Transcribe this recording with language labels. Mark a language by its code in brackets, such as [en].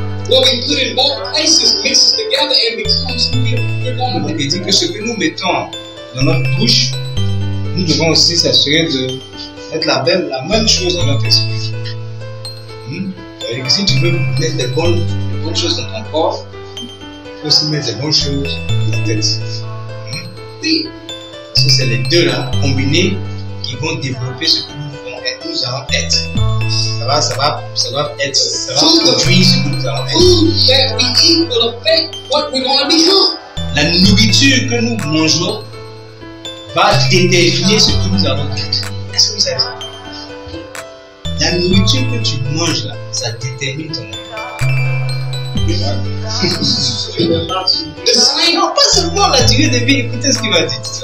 [en] What we put in both places mixes together and becomes who we're going to [fr] Donc [en] be. [fr] il dit que ce que nous mettons dans notre bouche, nous devons aussi s'assurer de mettre la même chose dans notre esprit. C'est-à-dire que si tu veux mettre des bonnes choses dans ton corps, tu peux aussi mettre des bonnes choses dans ta tête. Parce que c'est les deux là, combinés, qui vont développer ce que nous allons être. Ça va produire ce que nous allons être. [en] Food that we eat will affect what we're going to become. [fr] La nourriture que nous mangeons va déterminer ce que nous allons être. Est-ce que vous savez ça? La nourriture que tu manges là, ça détermine ton non, pas seulement la durée de vie. Écoutez ce qu'il va dire.